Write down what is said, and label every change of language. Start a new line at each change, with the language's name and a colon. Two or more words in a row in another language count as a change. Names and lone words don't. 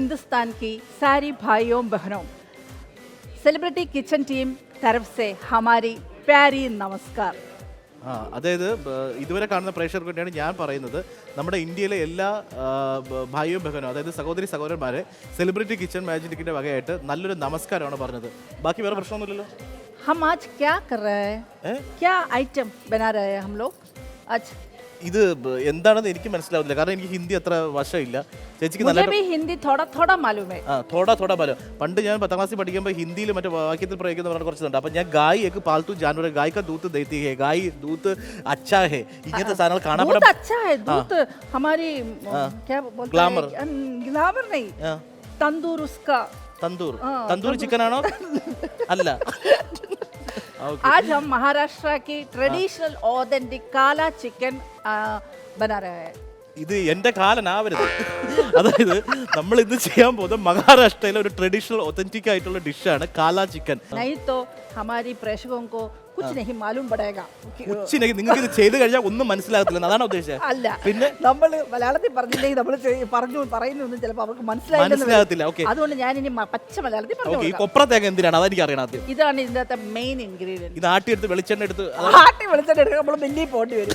Hindi: हिंदुस्तान की सारी भाइयों बहनों, सेलिब्रिटी किचन टीम तरफ से हमारी प्यारी नमस्कार.
Malayalam: അതായത് ഇതുവരെ കാണുന്ന പ്രേക്ഷകർക്ക് വേണ്ടിയാണ് ഞാൻ പറയുന്നത്. നമ്മുടെ ഇന്ത്യയിലെ എല്ലാ ഭായിയും ബഹനോ അതായത് സഹോദരി സഹോദരന്മാരെ സെലിബ്രിറ്റി കിച്ചൺ മാജിക്കിന്റെ വകയായിട്ട് നല്ലൊരു നമസ്കാരമാണ് പറഞ്ഞത്. ബാക്കി വേറെ പ്രശ്നമൊന്നുമില്ലല്ലോ.
Hindi: हम आज क्या कर रहे हैं? क्या आइटम बना रहे हैं हम लोग आज?
Malayalam: ഇത് എന്താണെന്ന് എനിക്ക് മനസ്സിലാവുന്നില്ല, കാരണം എനിക്ക് ഹിന്ദി അത്ര വശമില്ല. ചേച്ചിക്ക്
Hindi: मुझे भी हिंदी थोड़ा थोड़ा मालूम है.
Malayalam: തോടാ പോലെ പണ്ട് ഞാൻ 10ാം ക്ലാസ്സിൽ പഠിക്കുമ്പോൾ ഹിന്ദിയിൽ മറ്റേ വാക്യത്തിൽ പ്രയോഗിക്കുന്ന പറഞ്ഞ കുറച്ചുണ്ട്. അപ്പം ഞാൻ
Hindi: गाय एक पालतू जानवर गाय का दूध देती है, गाय दूध अच्छा है,
Malayalam: ഇങ്ങനത്തെ സാധനങ്ങൾ കാണാൻ
Hindi: दूध अच्छा है. दूध हमारी क्या बोलते ग्लैमर. हैं? ग्लैमर नहीं, तंदूर उसका.
Malayalam: തന്തൂർ ചിക്കൻ ആണോ? അല്ല.
Hindi: आज हम महाराष्ट्र की
English: traditional authentic
Hindi: काला चिकन बना रहे हैं.
Malayalam: ഇത് എന്റെ കാലനാവരുത്. അതായത് നമ്മൾ ഇന്ന് ചെയ്യാൻ പോകുന്നത് മഹാരാഷ്ട്രയിലെ ഒരു
English: traditional authentic
Malayalam: ആയിട്ടുള്ള ഡിഷാണ് കാലാ ചിക്കൻ.
Hindi: नहीं तो हमारी प्रेक्षकों को कुछ नहीं मालूम पड़ेगा.
Malayalam: ഉച്ചിനെങ്കിൽ നിങ്ങൾക്ക് ഇത് ചെയ്ത് കഴിഞ്ഞാൽ ഒന്നും മനസ്സിലാകത്തില്ല, അതാണ് ഉദ്ദേശിച്ചത്. അല്ല, പിന്നെ നമ്മൾ മലയാളത്തിൽ പറഞ്ഞില്ലെങ്കിൽ നമ്മൾ പറയുന്നൊന്നും ചിലപ്പോൾ അവർക്ക് മനസ്സിലാകത്തില്ല. ഓക്കെ, അതുകൊണ്ട് ഞാൻ ഇനി പച്ച മലയാളത്തിൽ ഈ പറഞ്ഞു. കൊപ്ര തേങ്ങ എന്തിനാണ് അതെനിക്ക് അറിയണം ആദ്യം. ഇതാണ് ഇതിന്റെ
English: main ingredient.
Malayalam: ഇത് ആട്ടിയെടുത്ത് വെളിച്ചെണ്ണ എടുത്ത് ആട്ടി വെളിച്ചെണ്ണ എടുക്കാൻ നമ്മൾ വലിയ പോണ്ടി വരും.